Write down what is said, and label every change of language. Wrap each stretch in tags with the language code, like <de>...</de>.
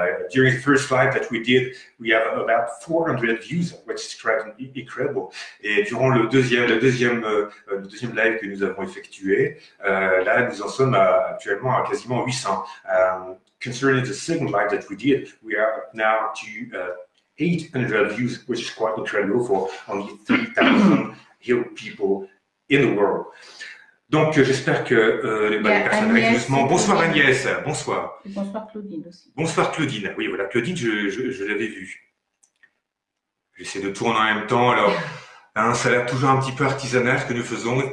<en>During the first live that we did, we have about 400 views, which is incredible.</en> <fr>Et durant le deuxième live que nous avons effectué, là, nous en sommes actuellement à quasiment 800.</fr> <en>Concerning the second live that we did, we are now to 800 views, which is quite incredible for only 3,000 healed people in the world.</en> <fr>Donc, j'espère que les personnes arrivent doucement. Bonsoir Agnès, bonsoir. Et bonsoir Claudine aussi. Bonsoir Claudine. Oui, voilà, Claudine, je l'avais vue. J'essaie de tourner en même temps. Alors, ça a l'air toujours un petit peu artisanal ce que nous faisons.</fr>